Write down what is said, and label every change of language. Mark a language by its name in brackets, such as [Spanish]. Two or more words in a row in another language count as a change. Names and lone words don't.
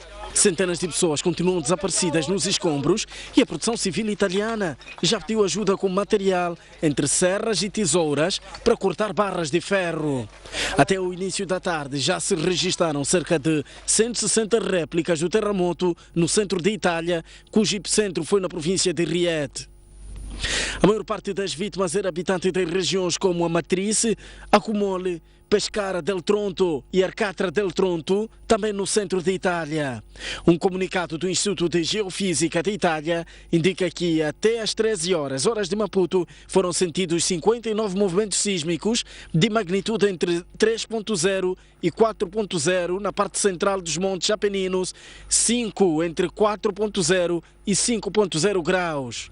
[Portuguese] Centenas de pessoas continuam desaparecidas nos escombros e a Proteção Civil italiana já pediu ajuda com material entre serras e tesouras para cortar barras de ferro. Até o início da tarde já se registraram cerca de 160 réplicas do terremoto no centro de Itália, cujo epicentro foi na província de Rieti. A maior parte das vítimas era habitante de regiões como a Matrice, Accumoli, Pescara del Tronto e Arcatra del Tronto, também no centro de Itália. Um comunicado do Instituto de Geofísica de Itália indica que até às 13 horas de Maputo, foram sentidos 59 movimentos sísmicos de magnitude entre 3.0 e 4.0 na parte central dos Montes Apeninos, 5 entre 4.0 e 5.0 graus.